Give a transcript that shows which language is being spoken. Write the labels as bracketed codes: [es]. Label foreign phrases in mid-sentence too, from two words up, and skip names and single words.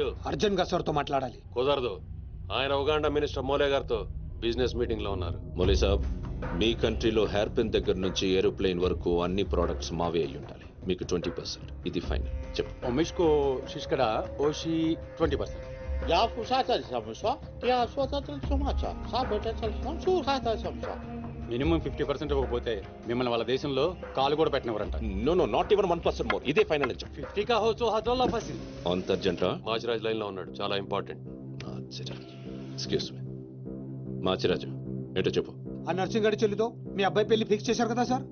[te] అర్జున్ గా సార్తో మాట్లాడాలి. కుదరదు. ఆయన ఉగాండా మినిస్టర్ మోలే గారితో [en] business meeting [te] లో ఉన్నారు. మోలీ సాబ్, మీ కంట్రీలో [en] hair pin [te] దగ్గర నుంచి ఏరోప్లేన్ వరకు అన్ని ప్రోడక్ట్స్ మావే అయి ఉండాలి. మీకు 20%. ఇది ఫైనల్. చెప్పు. ఒమిష్కో శిష్కడ ఓషి 20%. Ja, pusata samsa. Ja, swata samsa. Sabota samsa. Suhata samsa. మినిమం 50% ఇవ్వకపోతే మిమ్మల్ని వాళ్ళ దేశంలో కాలు కూడా పెట్టినవరంట. [en] no not even 1% more. [te] ఇదే ఫైనల్ అని చెప్పు. 50 కా హో సో హజోలా ఫసి. అంత అర్జెంట్ రా? మాచిరాజ్ లైన్ లో ఉన్నాడు, చాలా ఇంపార్టెంట్. [en] excuse me. [te] మాచిరాజు, ఏంటో చెప్పు. ఆ నర్సింగ్ గారి చెల్లితో మీ అబ్బాయి పెళ్లి ఫిక్స్ చేశారు కదా సార్?